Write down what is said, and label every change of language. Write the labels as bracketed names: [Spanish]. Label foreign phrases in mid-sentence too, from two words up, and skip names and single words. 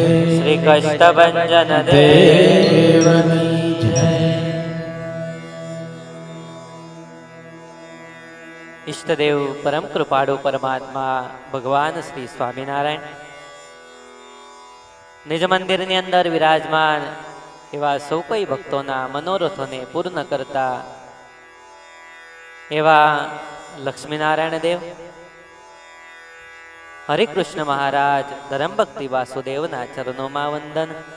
[Gujarati] શ્રી કષ્ટભંજન દેવની જય। ઇષ્ટદેવ પરમ કૃપાળુ પરમાત્મા ભગવાન શ્રી સ્વામીનારાયણ નિજ મંદિર ની અંદર વિરાજમાન એવા સૌ કોઈ ભક્તોના મનોરથોને પૂર્ણ કરતા એવા લક્ષ્મીનારાયણ દેવ, હરિકૃષ્ણ મહારાજ, ધર્મ ભક્તિ વાસુદેવના ચરણોમાં વંદન।